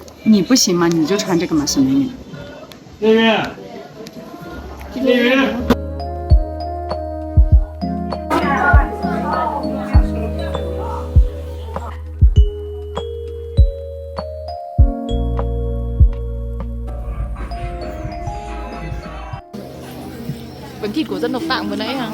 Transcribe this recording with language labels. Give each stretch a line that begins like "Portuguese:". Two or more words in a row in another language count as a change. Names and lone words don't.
Chinese: 你不行吗？你就穿这个嘛，小美女。那边，那边。
Vietnamese: Bánh thịt của dân tộc Tạng vừa nãy hả?